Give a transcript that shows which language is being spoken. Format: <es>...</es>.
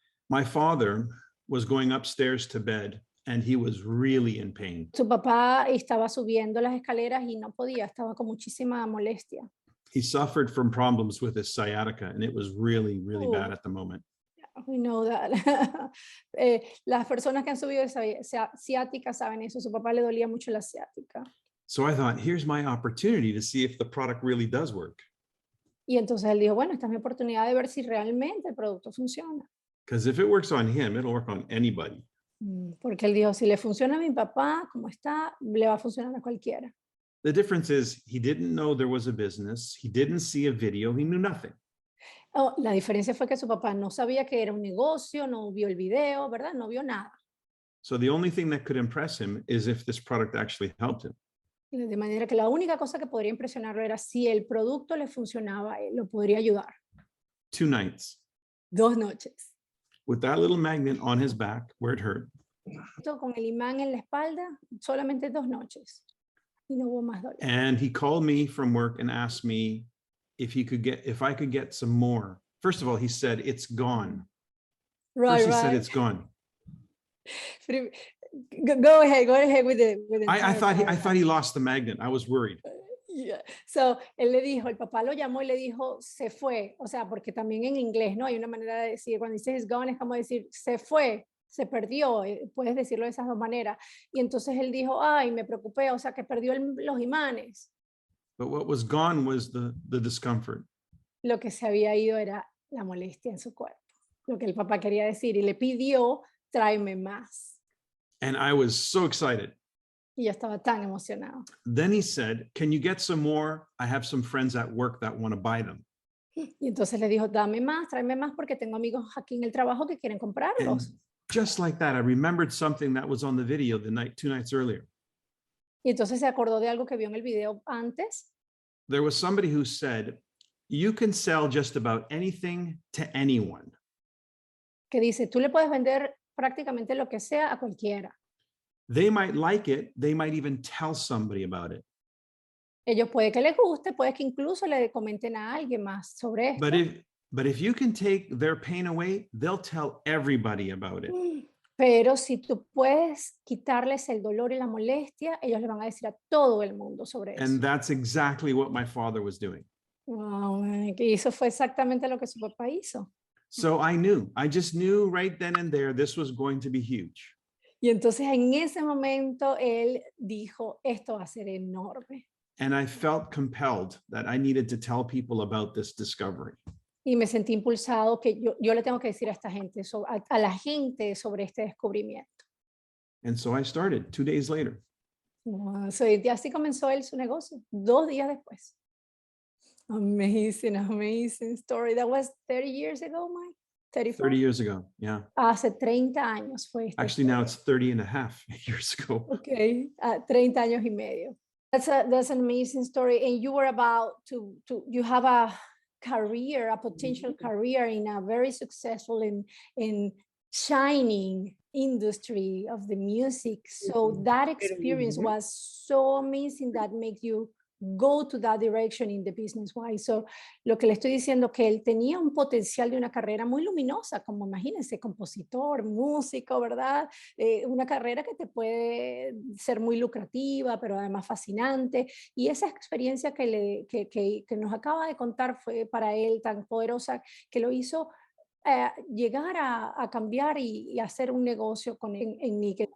<en>My father was going upstairs to bed and he was really in pain.</en> <es>Su papá estaba subiendo las escaleras y no podía, estaba con muchísima molestia.</es> <en>He suffered from problems with his sciatica and it was really, really bad at the moment. We know that.</en> <es>Las personas que han subido esa ciática saben eso. Su papá le dolía mucho la ciática.</es> <en>So I thought, here's my opportunity to see if the product really does work.</en> <es>Y entonces él dijo, bueno, esta es mi oportunidad de ver si realmente el producto funciona.</es> <en>Because if it works on him, it'll work on anybody.</en> <es>Porque él dijo, si le funciona a mi papá, como está, le va a funcionar a cualquiera.</es> <en>The difference is he didn't know there was a business. He didn't see a video. He knew nothing.</en> <es>Oh, la diferencia fue que su papá no sabía que era un negocio, no vio el video, ¿verdad? No vio nada.</es> <en>So the only thing that could impress him is if this product actually helped him.</en> <es>De manera que la única cosa que podría impresionarlo era si el producto le funcionaba, lo podría ayudar.</es> <en>2 nights</en> <es>2 noches.</es> <en>with that little magnet on his back where it hurt.</en> <es>Con el imán en la espalda, solamente 2 noches. Y no hubo más dolor.</es> <en>And he called me from work and asked me if I could get some more. First of all, he said, it's gone. Right, First he right. said, it's gone. Go ahead with the I thought he lost the magnet. I was worried. Yeah.</en> <es>So, él le dijo, el papá lo llamó y le dijo, se fue. O sea, porque también en inglés, ¿no? Hay una manera de decir, cuando dices</es> <en>it's gone,</en> <es>es como decir, se fue, se perdió. Puedes decirlo de esas 2 maneras. Y entonces él dijo, ay, me preocupé, o sea, que perdió los imanes.</es> <en>But what was gone was the discomfort.</en> <es>Lo que se había ido era la molestia en su cuerpo. Lo que el papá quería decir. Y le pidió, tráeme más.</es> <en>And I was so excited.</en> <es>Y yo estaba tan emocionado.</es> <en>Then he said, can you get some more? I have some friends at work that want to buy them.</en> <es>Y entonces le dijo, dame más, tráeme más, porque tengo amigos aquí en el trabajo que quieren comprarlos.</es> <en>And just like that, I remembered something that was on the video 2 nights earlier.</en> <es>Y entonces se acordó de algo que vio en el video antes.</es> <en>There was somebody who said, you can sell just about anything to anyone.</en> <es>Que dice, tú le puedes vender prácticamente lo que sea a cualquiera.</es> <en>They might like it. They might even tell somebody about it.</en> <es>Ellos puede que les guste, puede que incluso le comenten a alguien más sobre esto.</es> <en>But if you can take their pain away, they'll tell everybody about it.</en> <es>Pero si tú puedes quitarles el dolor y la molestia, ellos le van a decir a todo el mundo sobre eso.</es> <en>And that's exactly what my father was doing.</en> <es>Wow, y eso fue exactamente lo que su papá hizo.</es> <en>So I just knew right then and there, this was going to be huge.</en> <es>Y entonces en ese momento él dijo, esto va a ser enorme.</es> <en>And I felt compelled that I needed to tell people about this discovery.</en> <es>Y me sentí impulsado que yo le tengo que decir a esta gente, a la gente sobre este descubrimiento.</es> <en>And so I started 2 days later.</en> <es>Wow, so, y así comenzó él su negocio, 2 días después.</es> <en>Amazing, amazing story. That was 30 years ago, Mike? 30 years ago, yeah.</en> <es>Hace 30 años fue esta</es> <en>Actually, now</en> <es>historia.</es> <en>it's 30 and a half years ago. Okay,</en> <es>30 años y medio.</es> <en>That's an amazing story. And you were about you have a career, a potential career in a very successful and shining industry of the music. So that experience was so amazing that made you go to that direction in the business wise.</en> <es>So lo que le estoy diciendo que él tenía un potencial de una carrera muy luminosa, como imagínense, compositor, músico, ¿verdad? Una carrera que te puede ser muy lucrativa, pero además fascinante. Y esa experiencia que nos acaba de contar fue para él tan poderosa que lo hizo llegar a cambiar y hacer un negocio en Nikken.</es>